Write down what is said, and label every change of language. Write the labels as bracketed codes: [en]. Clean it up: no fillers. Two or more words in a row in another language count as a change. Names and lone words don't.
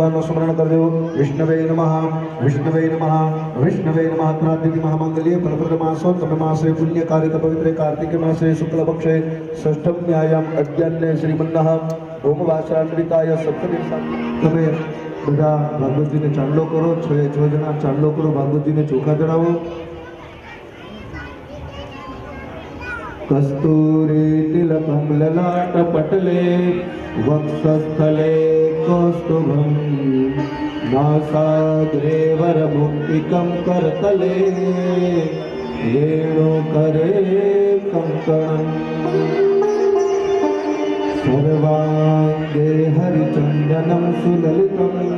[hi] स्मरण कर दो। [sa] विष्णवे नमः विष्णवे नमः विष्णवे नमः। अत्रादिति महामंगल्ये फलप्रद मासोत्तम मासे पुण्यकारिक पवित्रे कार्तिक मासे शुक्ल पक्षे षष्ठम्यायाम अद्यान्ने श्रीमन्नः भौमवासरान्विताय सप्तमी। [gu] તમે બધા ભાગવતજીને ચાંદલો કરો, 6 જણા ચાંદલો કરો, ભાગવતજીને ચોખા ચડાવો। [sa] કસ્તુરી તિલકમ લલાટ પટલે વક્ષસ્થલે કૌસ્તુભમ નાસાગ્રે વરમુક્તિકમ કરતલે વેણુકરે કંકણમ सर्वांगे हरिचंदनम सुललितम